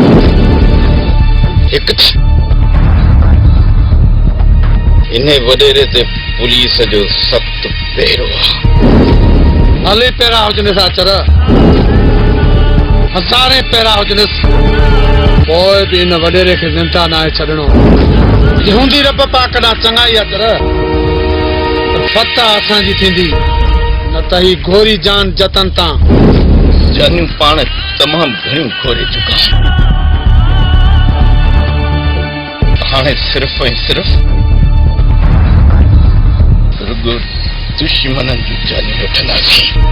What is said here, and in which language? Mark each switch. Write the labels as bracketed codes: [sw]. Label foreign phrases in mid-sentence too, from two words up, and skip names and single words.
[sd] हिकु इन वॾेरे ते पुलिस जो सख़्तु पहिरो आहे। हले पहिरां हुजनिस अचर हज़ारे पहिरां हुजनिस पोइ बि इन वॾेरे खे ज़िंदा न आहे छॾिणो। हूंदी रब पाक ॾांहुं चङाई अचर फतह असांजी थींदी न त ही घोरी जान जतन तां जानियूं पाण तमामु घणियूं घोरे चुका हाणे सिर्फ़ ऐं सिर्फ़ रुगो दुश्मननि जूं जानियूं वठंदासीं।